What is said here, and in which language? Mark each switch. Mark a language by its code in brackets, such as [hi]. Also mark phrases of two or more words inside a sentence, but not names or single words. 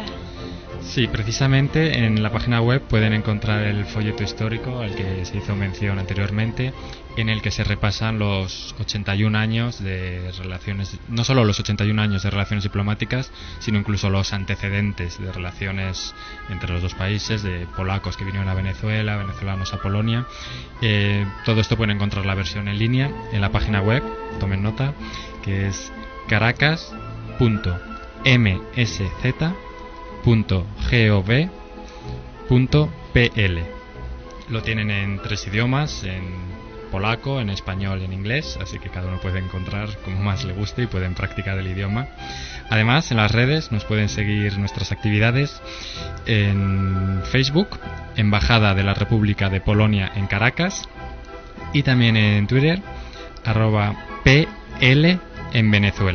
[es] Sí, precisamente en la página web pueden encontrar el folleto histórico al que se hizo mención anteriormente, en el que se repasan los 81 años de relaciones, no solo los 81 años de relaciones diplomáticas, sino incluso los antecedentes de relaciones entre los dos países, de polacos que vinieron a Venezuela, venezolanos a Polonia. Todo esto pueden encontrar la versión en línea en la página web, tomen nota, que es caracas.msz.gov.pl. Lo tienen en 3 idiomas, en polaco, en español y en inglés, así que cada uno puede encontrar como más le guste y pueden practicar el idioma. Además, en las redes nos pueden seguir nuestras actividades en Facebook, Embajada de la República de Polonia en Caracas, y también en Twitter, @PL en Venezuela.